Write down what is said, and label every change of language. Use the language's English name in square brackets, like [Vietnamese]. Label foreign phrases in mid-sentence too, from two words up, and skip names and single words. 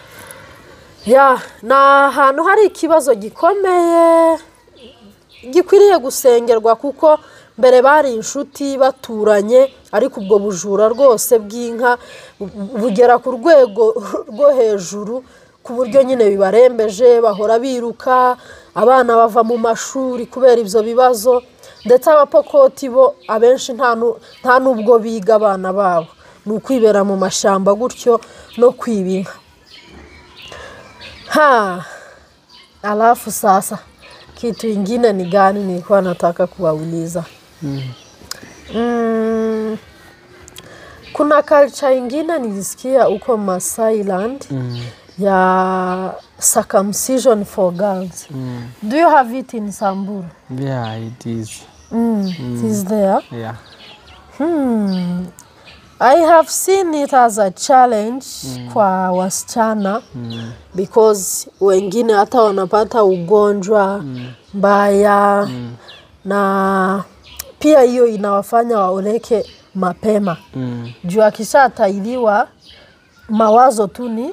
[Kinyarwanda] Na ahantu hari ikibazo gikomeye gikwiriye gusengerwa, kuko mbere bari inshuti baturanye, ariko ubwo bujura rwose bw'inka bugera ku rwego rwo hejuru, ku buryo nyine bibarembeje, bahora biruka, abana bava mu mashuri kubera ibyo bibazo, ndetse abapokoti bo abenshi nta nubwo biga abana babo, ni ukwibera mu mashamba gutyo no kwiba inka. [Swahili] Alafu sasa kitu ingine ni gani nilikuwa nataka kuwauliza. Kuna culture ingine nilisikia uko Masailand ya [English] circumcision for girls. Do you have it in Samburu? Yeah, it is. It is there? Yeah. I have seen it as a challenge [Swahili] kwa wasichana because wengine hata wanapata ugonjwa mbaya na pia hiyo inawafanya waoleke mapema. Juu akishatailiwa mawazo tu ni